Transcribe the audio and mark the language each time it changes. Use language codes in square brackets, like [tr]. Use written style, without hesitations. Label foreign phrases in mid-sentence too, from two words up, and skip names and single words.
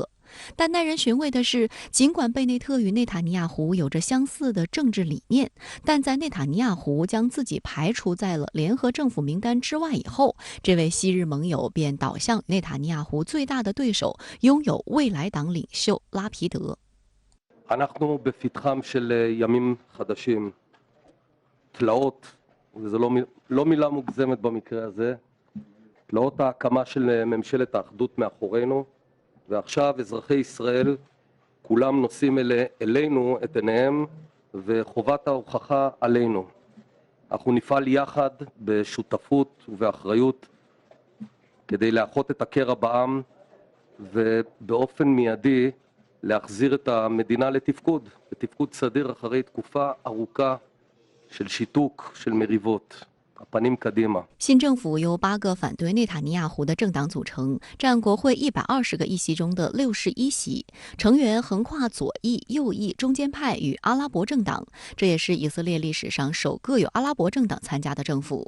[zh] 但耐人寻味的是，尽管贝内特与内塔尼亚胡有着相似的政治理念，但在内塔尼亚胡将自己排除在了联合政府名单之外以后，这位昔日盟友便倒向内塔尼亚胡最大的对手，拥有未来党领袖拉皮德。 [he] אנחנו בפתחם של ימים חדשים, תלאות, וזו לא מילה מוגזמת במקרה הזה, תלאות ההקמה של ממשלת האחדות מאחורינו, ועכשיו אזרחי ישראל כולם נושאים אלינו את עיניהם, וחובת ההוכחה עלינו. אנחנו נפעל יחד בשותפות ובאחריות כדי לאחות את הקרע בעם, ובאופן מיידי להחזיר את המדינה לתפקוד סדיר אחרי תקופה ארוכה של שיתוק, של מריבות. [zh] 新政府由8个反对内塔尼亚胡的政党组成，占国会120个议席中的61席，成员横跨左翼、右翼、中间派与阿拉伯政党，这也是以色列历史上首个有阿拉伯政党参加的政府。